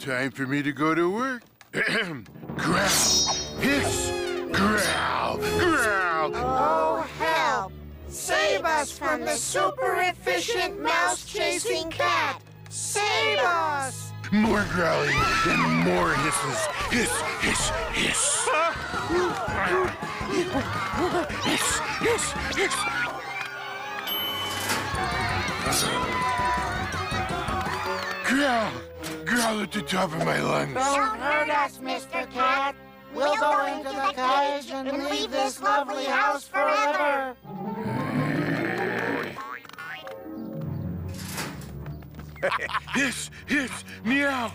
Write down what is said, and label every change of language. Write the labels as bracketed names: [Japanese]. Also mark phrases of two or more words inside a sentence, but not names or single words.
[English] Time for me to go to work. Growl! Hiss! Growl! Growl! Oh, help! Save us from the super-efficient mouse-chasing cat! Save us! More growling and more hisses. Hiss! Hiss! Hiss! Hiss! Hiss! Hiss! Growl! Growl at the top of my lungs. Don't hurt us, Mr. Cat. We'll go into the cottage and leave this lovely house forever. Hiss! Hiss! Meow!